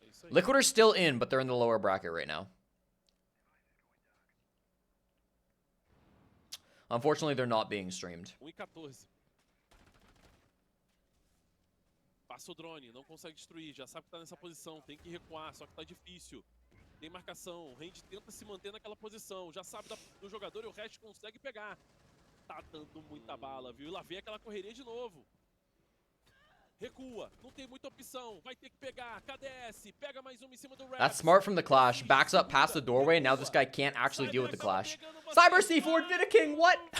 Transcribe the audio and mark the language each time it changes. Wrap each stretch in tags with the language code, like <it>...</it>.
<en>Liquid are still in, but they're in the lower bracket right now. Unfortunately, they're not being streamed. 1-14.</en> <pt>Passa o drone, não consegue destruir, já sabe que tá nessa posição, tem que recuar, só que tá difícil. Tem marcação, o Range tenta se manter naquela posição, já sabe do jogador e o resto consegue pegar. Tá dando muita bala, viu? E lá vem aquela correria de novo. Recua, não tem muita opção, vai ter que pegar, KDS, pega mais uma em cima do Raps.</pt> <en>That's smart from the Clash. Backs up past the doorway, now this guy can't actually deal with the Clash. Cyber C4 Vidaking, what?</en>